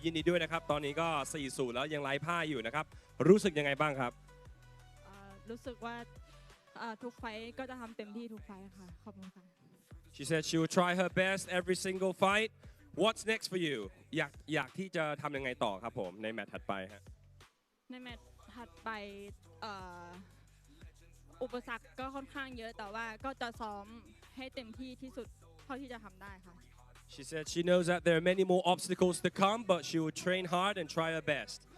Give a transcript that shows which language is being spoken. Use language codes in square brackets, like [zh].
[th] ยินดีด้วยนะครับตอนนี้ก็4-0แล้วยังไร้พ่ายอยู่นะครับรู้สึกยังไงบ้างครับ รู้สึกว่าทุกไฟต์ก็จะทำเต็มที่ทุกไฟต์ค่ะขอบคุณค่ะ [en] She said she will try her best every single fight. What's next for you? [th] อยากที่จะทำยังไงต่อครับผมในแมตช์ถัดไปฮะ ในแมตช์ถัดไปอุปสรรคก็ค่อนข้างเยอะแต่ว่าก็จะซ้อมให้เต็มที่ที่สุดเท่าที่จะทำได้ค่ะ [en] She said she knows that there are many more obstacles to come, but she will train hard and try her best.